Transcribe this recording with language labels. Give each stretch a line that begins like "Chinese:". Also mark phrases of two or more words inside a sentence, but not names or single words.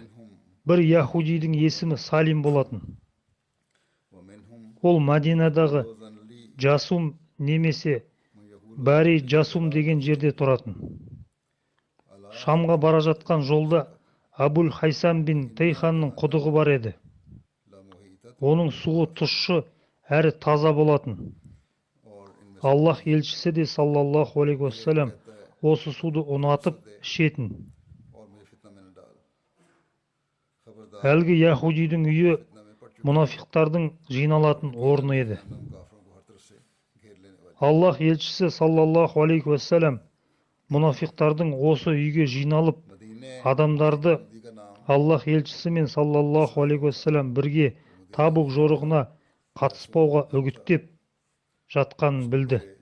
Kazakh: Бір яхудидің есімі Салим болатын. Ол Мәдинадағы Жасум немесе Бари Жасум деген жерде тұратын. Шамға бара жатқан жолда Абул Хайсам бин Тейханның құдығы бар еді. Оның суы тұщы әрі таза болатын. Аллах елшісі де
Arabic: صلى الله عليه و.
Kazakh: осы суды ұнатып ішетін. Әлгі Яхудидің үйі мұнафиқтардың жиналатын орны еді. Аллах елшісі
Arabic: صلى الله عليه وسلم
Kazakh: мұнафиқтардың осы үйге жиналып, адамдарды Аллах елшісімен
Arabic: صلى الله عليه وسلم
Kazakh: бірге Табук жорығына қатыспауға үгіттеп жатқанын білді.